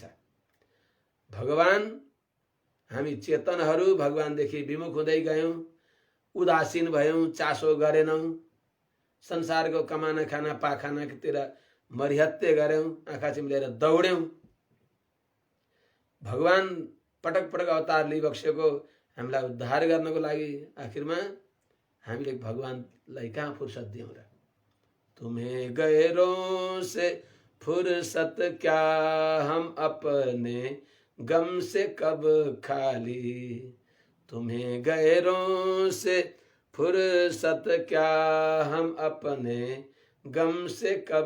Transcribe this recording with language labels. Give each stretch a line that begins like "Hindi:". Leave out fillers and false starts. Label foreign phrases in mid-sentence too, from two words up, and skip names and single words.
Nepali: भगवान हामी चेतनहरू भगवानदेखि विमुख हुँदै गयौं, उदासीन भयौं, चासो गरेनौं, संसारको कमाना खाना पाखानातिर मरिहत्ते गर्यौं, आँखा चिम्लेर दौड्यौं। भगवान पटक पटक अवतार लिइबक्सेको हामीलाई उद्धार गर्नको लागि आखिरमा हामीले भगवानलाई कहाँ फुर्सद दियौं र।
Hindi: तुम्हें गैरों से फुर्सत क्या, हम अपने गम से कब खाली, तुम्हें गैरों से फुर्सत क्या, हम अपने गम से कब